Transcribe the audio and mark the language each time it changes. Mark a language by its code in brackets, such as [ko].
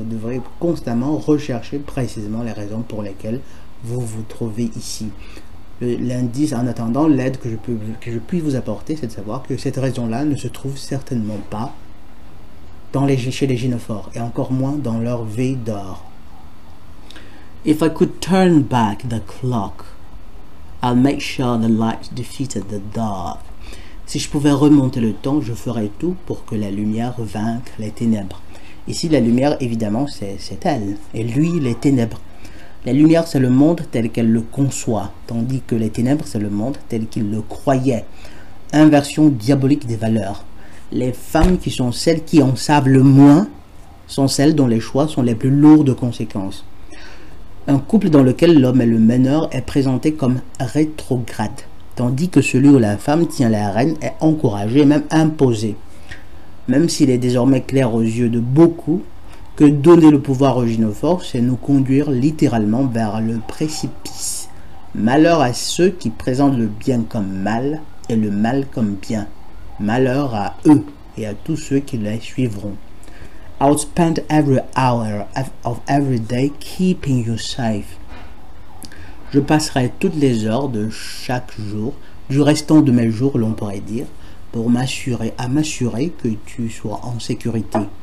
[fr] Vous devrez constamment rechercher précisément les raisons pour lesquelles vous vous trouvez ici. L'indice, en attendant, l'aide que je puis vous apporter, c'est de savoir que cette raison-là ne se trouve certainement pas chez les gynophores, et encore moins dans leur veille d'or. [en] If I could turn back the clock, I'll make sure the light defeated the dark. [fr] Si je pouvais remonter le temps, je ferais tout pour que la lumière vainque les ténèbres. Ici, la lumière, évidemment, c'est elle, et lui, les ténèbres. La lumière, c'est le monde tel qu'elle le conçoit, tandis que les ténèbres, c'est le monde tel qu'il le croyait. Inversion diabolique des valeurs. Les femmes qui sont celles qui en savent le moins sont celles dont les choix sont les plus lourds de conséquences. Un couple dans lequel l'homme est le meneur est présenté comme rétrograde, tandis que celui où la femme tient la rêne est encouragé, même imposé. Même s'il est désormais clair aux yeux de beaucoup que donner le pouvoir aux gynophores, c'est nous conduire littéralement vers le précipice. Malheur à ceux qui présentent le bien comme mal et le mal comme bien. Malheur à eux et à tous ceux qui les suivront. [en] I'll spend every hour of every day keeping you safe. [fr] Je passerai toutes les heures de chaque jour, du restant de mes jours, l'on pourrait dire, pour m'assurer que tu sois en sécurité.